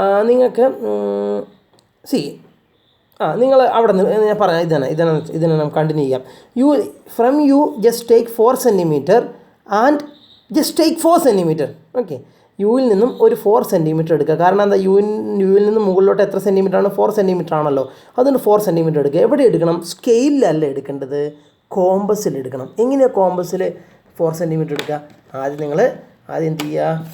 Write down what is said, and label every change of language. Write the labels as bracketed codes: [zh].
[ml] നിങ്ങൾക്ക് see, നിങ്ങൾ അവിടെ നിന്ന് ഞാൻ പറയാം, ഇതാണ് നമുക്ക് കണ്ടിന്യൂ ചെയ്യാം. [en] From you just take 4 centimeter and just take 4 centimeter. [ml] Okay, യുവിൽ നിന്നും ഒരു 4 സെൻറ്റിമീറ്റർ എടുക്കുക. കാരണം എന്താ, യുവിൽ നിന്നും മുകളിലോട്ട് എത്ര സെൻറ്റിമീറ്റർ ആണ്? 4 സെൻറ്റിമീറ്റർ ആണല്ലോ. അതുകൊണ്ട് 4 സെൻറ്റിമീറ്റർ എടുക്കുക. എവിടെ എടുക്കണം? സ്കെയിലല്ല എടുക്കേണ്ടത്, കോമ്പസിൽ എടുക്കണം. എങ്ങനെയാണ് കോമ്പസിൽ 4 സെൻറ്റിമീറ്റർ എടുക്കുക? ആദ്യം എന്ത് ചെയ്യുക?